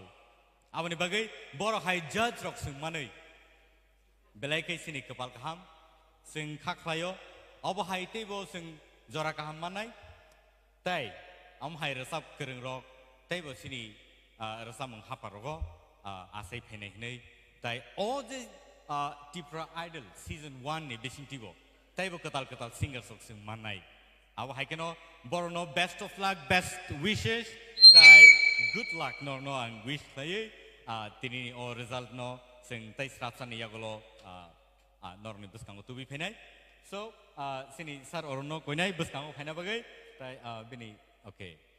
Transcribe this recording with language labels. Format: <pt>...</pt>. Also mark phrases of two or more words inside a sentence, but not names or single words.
<trp>abani bagai bor hai judge rok sing manai belai ke sini kepal kaham sing khaklayo aba hai tebo sing jora kaham manai tai am hai resap kereng rok tai bo sini resamung hapar rogo asai phenai nei tai</trp> <en>all the</en> <trp>Tipra idol season 1 ni besing tibo tai bo ketal singer sok sing manai aba hai keno borno</trp> <en>best of luck best wishes</en> <trp>tai</trp> <en>good luck</en> <trp>no and wish tai tini o result no sing tai srapsan yagolo norni buskango tubi phenai so sini sar orno koinai buskango phaina bagai tai bini okay</trp>